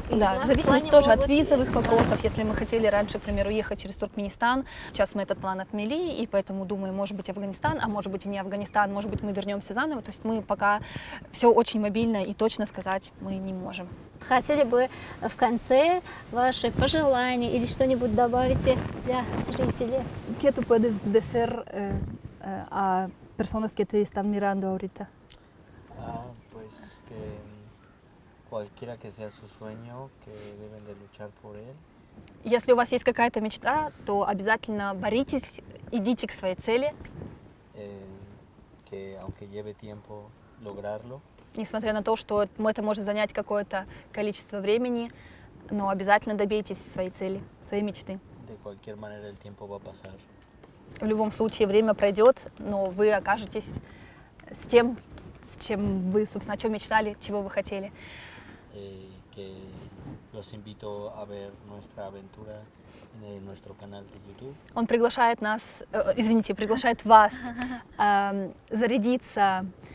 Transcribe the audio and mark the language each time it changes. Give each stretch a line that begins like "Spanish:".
Russian: Да, в зависимости тоже от визовых вопросов. Если мы хотели раньше, к примеру, ехать через Туркменистан, сейчас мы этот план отмели, и поэтому думаем, может быть, Афганистан, а может быть и не Афганистан, может быть, мы вернемся заново. То есть мы пока все очень мобильно, и точно сказать мы не можем. Хотели бы в конце ваши пожелания или что-нибудь добавить для зрителей?
Spanish: ¿Qué tú puedes decir a personas que te están mirando ahorita? Pues que cualquiera que sea su sueño, que deben de luchar por él.
Russian: Если у вас есть какая-то мечта, то обязательно боритесь, идите к своей цели,
Spanish: Que aunque lleve tiempo lograrlo,
Russian: несмотря на то, что это может занять какое-то количество времени, но обязательно добейтесь своей цели, своей мечты.
Spanish: de cualquier manera el tiempo va a pasar.
Russian: В любом случае время пройдет, но вы окажетесь с тем, с чем вы, собственно, о чем мечтали, чего вы хотели.
Spanish: Que los invito a ver nuestra aventura en nuestro canal de YouTube.
Russian: Он приглашает приглашает вас зарядиться